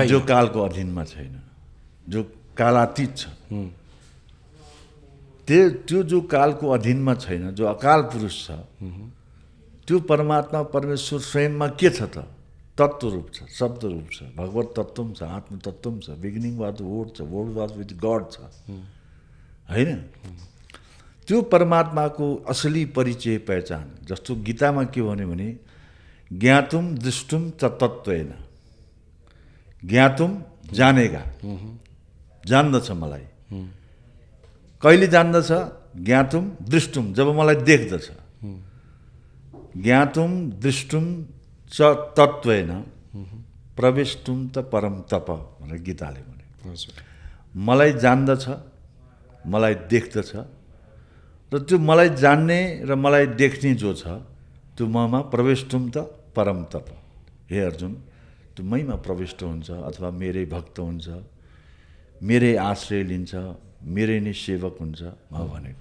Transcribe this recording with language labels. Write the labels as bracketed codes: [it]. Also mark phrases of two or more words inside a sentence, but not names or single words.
[ne] जो कालको अधीनमा छैन, जो कालातीत छ, त्यो जो कालको अधीनमा छैन, जो अकाल पुरुष छ, त्यो परमात्मा परमेश्वर स्वयंमा के छ त? तत्त्व रूप छ, शब्द रूप छ, भगवत तत्त्व छ, आत्म तत्त्व छ, [en] beginning was the word [ne] छ, [en] word was with God [ne] छ, होइन? त्यो परमात्माको असली परिचय पहिचान, जस्तो गीतामा के भन्यो भने [sa] ज्ञातुम दृष्टुम च तत्त्वेन। [ne] ज्ञातुम जानेगा, जान्दछ मलाई। कहिले जान्दछ? [sa] ज्ञातुम दृष्टुम, [ne] जब मलाई देख्दछ। [sa] ज्ञातुम दृष्टुम च तत्त्वेन प्रवेष्टुम त परम तप [ne] भनेर गीताले भने। मलाई जान्दछ, मलाई देख्दछ, र त्यो मलाई जान्ने र मलाई देख्ने जो छ त्यो ममा [sa] प्रवेष्टुम त परम तप। [ne] हे अर्जुन, त्यो मैमा प्रविष्ट हुन्छ अथवा मेरै भक्त हुन्छ, मेरै आश्रय लिन्छ, मेरै नै सेवक हुन्छ म भनेको।